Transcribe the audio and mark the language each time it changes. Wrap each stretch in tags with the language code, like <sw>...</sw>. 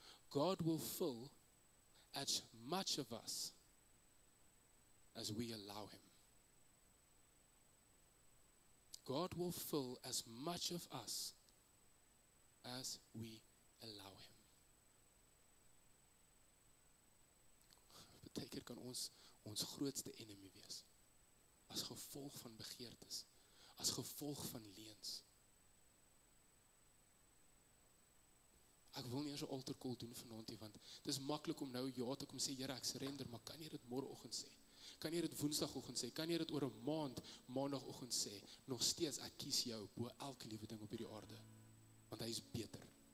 <en>God will fill as much of us as we allow him. God will fill as much of us as we allow him.</en> <af>Partykeer kan ons grootste enemy wees, as gevolg van begeertes, as gevolg van leuns. Ek wil nie eers 'n altar call doen vanaand nie, want dit is maklik om nou ja te kom sê, Here, ek surrender, maar kan jy dit môreoggend sê? Kan jy dit woensdagoggend sê? Kan jy dit oor 'n maand, maandagoggend sê? Nog steeds, ek kies jou bo elke liewe ding op hierdie aarde, want hy is beter.</af>